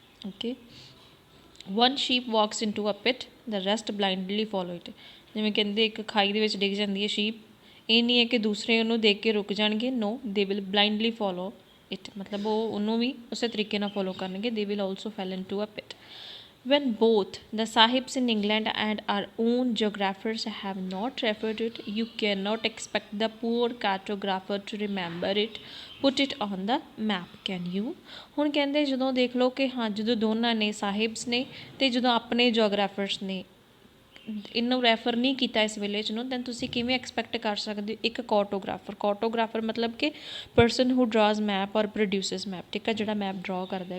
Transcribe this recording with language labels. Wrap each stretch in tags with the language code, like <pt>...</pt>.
<en>Okay, one sheep walks into a pit, the rest blindly follow it.</en> <pa>ਜਿਵੇਂ ਕਹਿੰਦੇ ਇੱਕ ਖਾਈ ਦੇ ਵਿੱਚ ਡਿੱਗ ਜਾਂਦੀ ਹੈ ਸ਼ੀਪ, ਇਹ ਨਹੀਂ ਹੈ ਕਿ ਦੂਸਰੇ ਉਹਨੂੰ ਦੇਖ ਕੇ ਰੁਕ ਜਾਣਗੇ,</pa> <en>No they will blindly follow it.</en> <pa>ਮਤਲਬ ਉਹ ਉਹਨੂੰ ਵੀ ਉਸੇ ਤਰੀਕੇ ਨਾਲ ਫੋਲੋ ਕਰਨਗੇ।</pa> <en>They will also fall into a pit. When both the Sahibs in England and our own geographers have not referred it, you cannot expect the poor cartographer to remember it, put it on the map, can you?</en> <pa>ਹੁਣ ਕਹਿੰਦੇ ਜਦੋਂ ਦੇਖ ਲਓ ਕਿ ਹਾਂ ਜਦੋਂ ਦੋਨਾਂ ਨੇ ਸਾਹਿਬਸ ਨੇ ਅਤੇ ਜਦੋਂ ਆਪਣੇ ਜੋਗਰਾਫਰਸ ਨੇ ਇਹਨੂੰ ਰੈਫਰ ਨਹੀਂ ਕੀਤਾ ਇਸ ਵਿਲੇਜ ਨੂੰ, ਦੈਨ ਤੁਸੀਂ ਕਿਵੇਂ ਐਕਸਪੈਕਟ ਕਰ ਸਕਦੇ ਹੋ ਇੱਕ ਕਾਰਟੋਗ੍ਰਾਫਰ ਮਤਲਬ ਕਿ</pa> <en>person who draws map or produces map,</en> <pa>ਠੀਕ ਹੈ, ਜਿਹੜਾ ਮੈਪ ਡਰਾ ਕਰਦਾ।</pa>